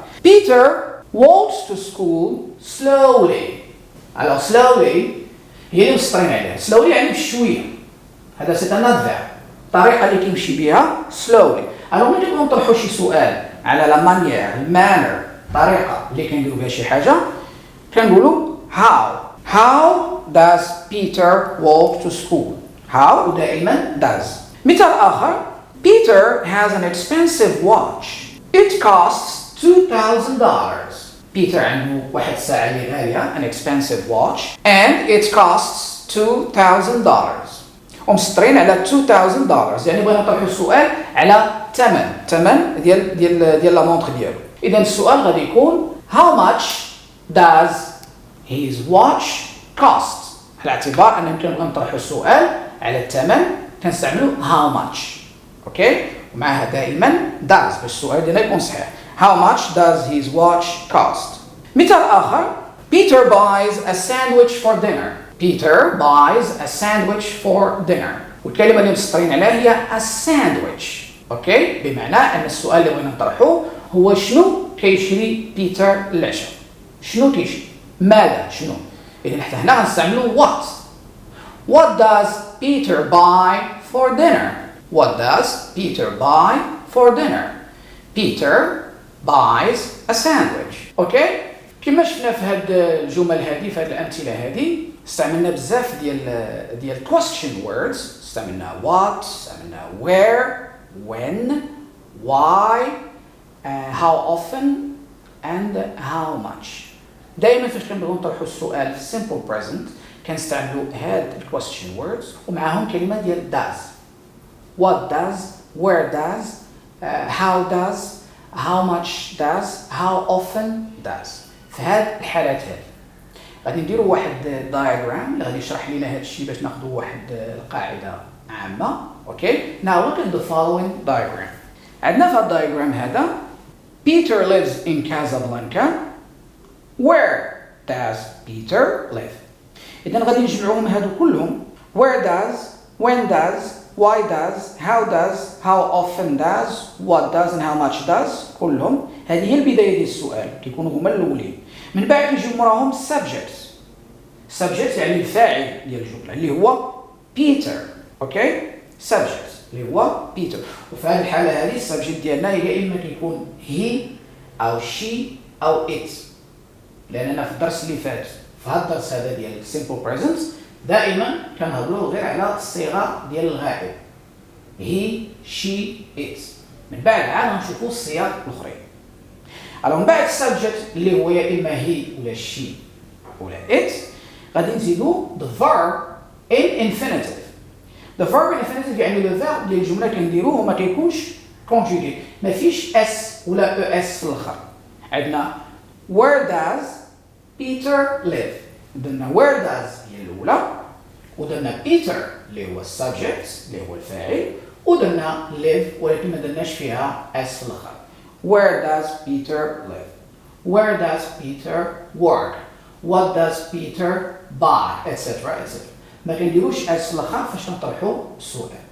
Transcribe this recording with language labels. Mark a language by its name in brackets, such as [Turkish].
[English] Peter walks to school slowly. [Arabic] Alors slowly هي اللي مسطرين عليها. slowly يعني بشوية. هذا [French] c'est un adverbe. [Arabic] الطريقة اللي كيمشي بها slowly. Alors ملي كنبغيو نطرحوا شي سؤال على لا مانيير المانر الطريقة اللي كنديروا بها شي حاجة كنقولوا [English] how does Peter walk to school? how [Arabic] ودائما [English] does. [Arabic] مثال آخر. [English] Peter has an expensive watch. It costs $2,000. Peter [Arabic] عنده واحد الساعة اللي غالية [English] an expensive watch and it costs $2,000. [Arabic] ومسطرين على $2,000 يعني بغينا نطرحوا السؤال على ثمن ديال لا مونطر ديالو. إذا السؤال غادي يكون [English] how much does his watch cost؟ [Arabic] على اعتبار أننا كنبغيو نطرحوا السؤال على الثمن كنستعملوا how much. اوكي ومعها دائما does باش السؤال ديالنا يكون صحيح. [English] how much does his watch cost؟ [Arabic] مثال آخر. [English] Peter buys a sandwich for dinner. Peter buys a sandwich for dinner. [Arabic] والكلمة اللي مسطرين عليها هي a sandwich. اوكي بمعنى أن السؤال اللي بغينا نطرحه هو شنو كيشري بيتر للعشاء؟ شنو كيشري؟ ماذا؟ شنو؟ إذا حتى هنا غنستعملوا what. [English] What does Peter buy for dinner? What does Peter buy for dinner? Peter buys a sandwich. [Arabic] اوكي كما شفنا في هاد الجمل هذه في هاد الأمثلة هذه استعملنا بزاف ديال question words. استعملنا [English] what, استعملنا where, when, why, how often and how much. [Arabic] دائما فاش كنبغيو نطرحوا السؤال في simple present كنستعملوا هاد question words ومعاهم كلمة ديال does. [English] What does, where does, how does, how much does, how often does. [Arabic] في هاد الحالات هذه غادي نديروا واحد diagram اللي غادي يشرح لنا هاد الشيء باش ناخذوا واحد القاعدة عامة. اوكي [English] now look at the following diagram. [Arabic] عندنا في الدايجرام هذا [English] Peter lives in Casablanca. Where does Peter live? [Arabic] إذا غادي نجمعوهم هادو كلهم. [English] Where does, when does, why does, how does, how often does, what does and how much does. [Arabic] كلهم هذه هي البداية ديال السؤال كيكونوا هما الأولين. من بعد كيجيو موراهم subject. subject يعني الفاعل ديال الجملة اللي هو Peter. اوكي subject اللي هو Peter. وفي هذه الحالة هذه السبجكت ديالنا يا إما كيكون he أو she أو it. لأننا في الدرس اللي فات في هذا الدرس هذا ديال simple present دائما كنهضروا غير على الصيغة ديال الغائب he, she, it. من بعد عاد نشوفوا الصيغ الأخرين. على من بعد subject اللي هو يا إما he ولا she ولا it غادي نزيدوا [English] the verb in infinitive. The verb in infinitive [Arabic] يعني le verb ديال الجملة كنديروه وما كيكونش conjugé ما فيش s ولا es في الآخر. عندنا [English] where does Peter live. [Arabic] درنا where does هي الأولى ودرنا Peter اللي هو السبجكت اللي هو الفاعل ودرنا live ولكن ما درناش فيها s في الآخر. [English] Where does Peter live? Where does Peter work? What does Peter buy? etc. etc. [Arabic] ما كنديروش اس الاخر فاش نطرحوا السؤال.